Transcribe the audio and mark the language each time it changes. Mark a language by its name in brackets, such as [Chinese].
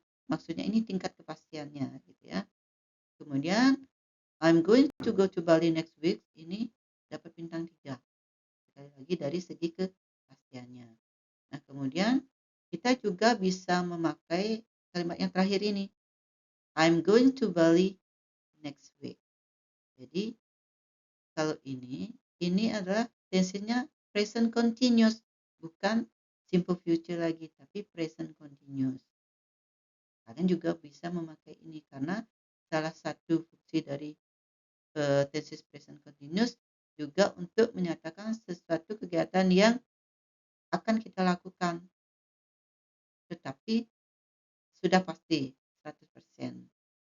[Indonesian] Maksudnya ini tingkat kepastiannya gitu ya. Kemudian [English] I'm going to go to Bali next week [Indonesian] ini dapat bintang 3. Sekali lagi dari segi kepastiannya. Nah, kemudian kita juga bisa memakai kalimat yang terakhir ini. [English] I'm going to Bali next week. [Indonesian] Jadi, kalau ini adalah tensinya present continuous. Bukan simple future lagi, tapi present continuous. Kalian juga bisa memakai ini karena salah satu fungsi dari tenses present continuous juga untuk menyatakan sesuatu kegiatan yang akan kita lakukan, tetapi sudah pasti 100%.